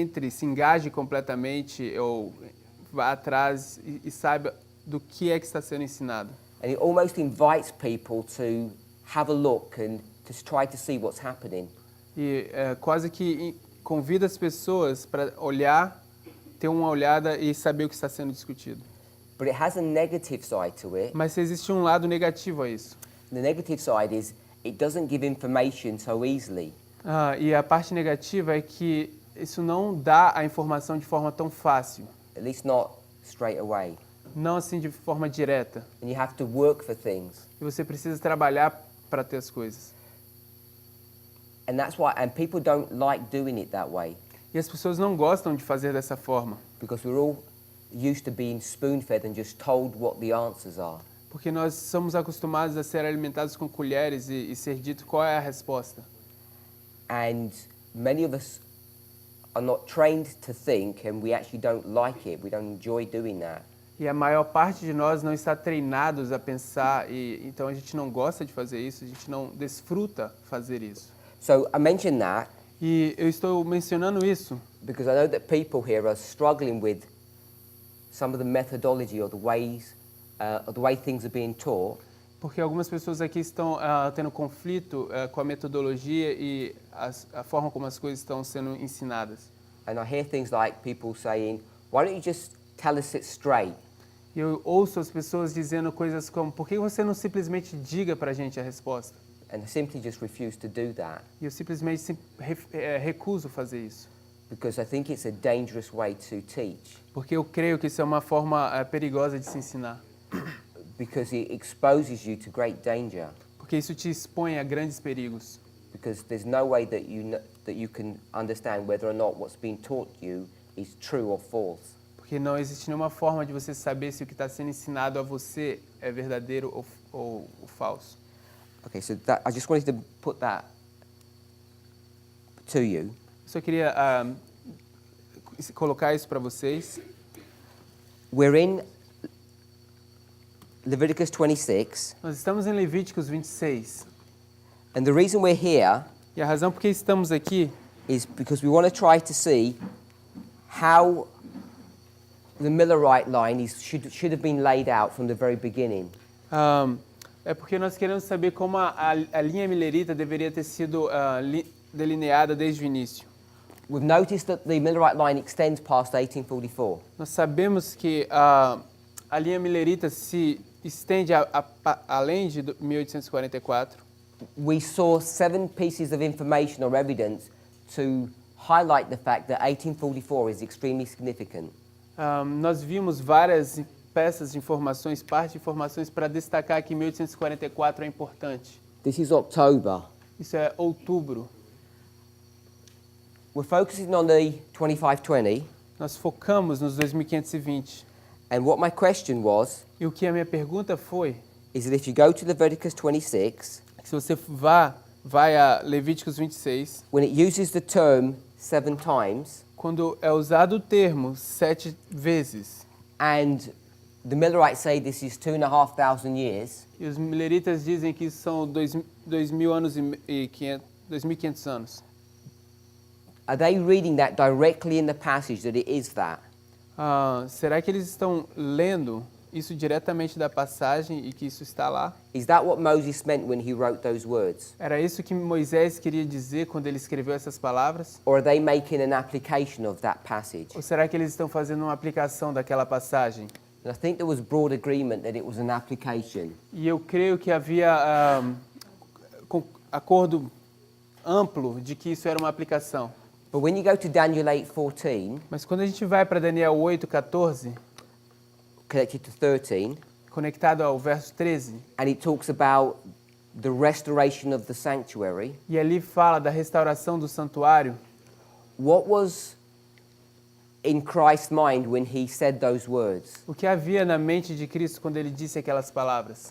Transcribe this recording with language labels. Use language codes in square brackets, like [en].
[pt] se engaje completamente ou vá atrás e saiba do que é que está sendo ensinado. [en] And it almost invites people to have a look and to try to see what's happening. [pt] E quase que convida as pessoas para olhar, ter uma olhada e saber o que está sendo discutido. [en] But it has a negative side to it. [pt] Mas existe um lado negativo a isso. [en] The negative side is it doesn't give information so easily. [pt] E a parte negativa é que isso não dá a informação de forma tão fácil. [en] At least not straight away. [pt] Não assim de forma direta. [en] And you have to work for things. [pt] E você precisa trabalhar para ter as coisas. [en] And that's why, and people don't like doing it that way. [pt] E as pessoas não gostam de fazer dessa forma. [en] Because we're all used to being spoon-fed and just told what the answers are. [pt] Porque nós somos acostumados a ser alimentados com colheres e ser dito qual é a resposta. [en] And many of us are not trained to think, and we actually don't like it. We don't enjoy doing that. [pt] E a maior parte de nós não está treinados a pensar, e então a gente não gosta de fazer isso, a gente não desfruta fazer isso. [en] So I mention that [pt] E eu estou mencionando isso [en] because I know that people here are struggling with some of the methodology or the ways, or the way things are being taught. [pt] porque algumas pessoas aqui estão tendo conflito com a metodologia e a forma como as coisas estão sendo ensinadas. [en] And I hear things like people saying, why don't you just tell us it straight? [pt] E eu ouço as pessoas dizendo coisas como, por que você não simplesmente diga para a gente a resposta? [en] And I simply just refuse to do that [pt] E eu simplesmente recuso fazer isso. [en] because I think it's a dangerous way to teach, [pt] Porque eu creio que isso é uma forma perigosa de se ensinar. [en] because it exposes you to great danger, [pt] Porque isso te expõe a grandes perigos. [en] because there's no way that you can understand whether or not what's being taught you is true or false. [pt] Porque não existe nenhuma forma de você saber se o que está sendo ensinado a você é verdadeiro ou falso. [en] Okay, so that, I just wanted to put that to you. [pt] Eu só queria colocar isso para vocês. [en] We're in Leviticus 26, [pt] Nós estamos em Levíticos 26. [en] and the reason we're here [pt] E a razão por que estamos aqui [en] is because we want to try to see how the Millerite line should have been laid out from the very beginning. [pt] é porque nós queremos saber como a linha milerita deveria ter sido delineada desde o início. [en] We've noticed that the Millerite line extends past 1844. [pt] Nós sabemos que a linha milerita se estende além de 1844. [en] We saw 7 pieces of information or evidence to highlight the fact that 1844 is extremely significant. [pt] Nós vimos várias peças de informações, parte de informações para destacar que 1844 é importante. [en] This is October. [pt] Isso é outubro. [en] We're focusing on the 2520, [pt] Nós focamos nos 2520. [en] and what my question was [pt] E o que a minha pergunta foi, [en] is that if you go to Leviticus 26, [pt] se você vai a Levíticos 26, [en] when it uses the term 7 times, [pt] quando é usado o termo 7 vezes, [en] and the Millerites say this is 2,500 years, [pt] e os mileritas dizem que isso são 2.000 anos e 2.500 anos, [en] are they reading that directly in the passage that it is that? [pt] será que eles estão lendo isso diretamente da passagem e que isso está lá? [en] Is that what Moses meant when he wrote those words? [pt] Era isso que Moisés queria dizer quando ele escreveu essas palavras? [en] Or are they making an application of that passage? [pt] Ou será que eles estão fazendo uma aplicação daquela passagem? [en] And I think there was broad agreement that it was an application. [pt] E eu creio que havia acordo amplo de que isso era uma aplicação. [en] But when you go to Daniel 8:14, [pt] Mas quando a gente vai para Daniel 8:14, [en] connected to 13, [pt] conectado ao verso 13, [en] and it talks about the restoration of the sanctuary, [pt] e ali fala da restauração do santuário, [en] what was in Christ's mind when he said those words? [pt] o que havia na mente de Cristo quando ele disse aquelas palavras?